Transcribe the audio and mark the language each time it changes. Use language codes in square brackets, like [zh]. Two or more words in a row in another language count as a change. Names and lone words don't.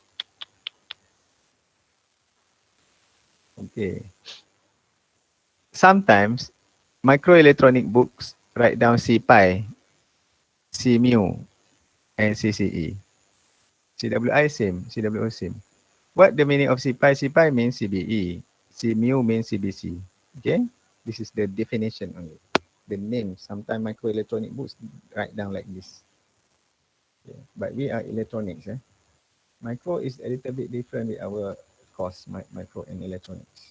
[en] Okay. Sometimes microelectronic books write down C pi, C mu, and CCE. CWI same, CWO same. What the meaning of C pi? C pi means CBE. C mu means CBC. Okay? This is the definition only. The name. Sometimes microelectronic books write down like this. Okay. But we are electronics. Micro is a little bit different with our course, micro and electronics.